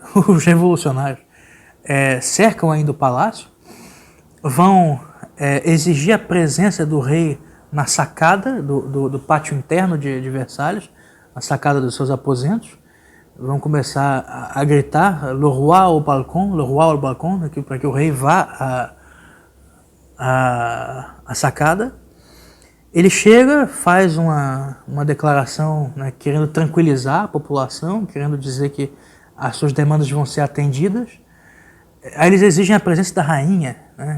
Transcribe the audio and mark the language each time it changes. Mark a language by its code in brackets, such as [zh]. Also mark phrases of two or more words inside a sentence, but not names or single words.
[pt] Os revolucionários cercam ainda o palácio, vão exigir a presença do rei na sacada do pátio interno de Versalhes, a sacada dos seus aposentos. Vão começar a gritar [fr] le roi au balcon, [pt] para que o rei vá à sacada. Ele chega, faz uma declaração, né, querendo tranquilizar a população, querendo dizer que as suas demandas vão ser atendidas. Aí eles exigem a presença da rainha, né?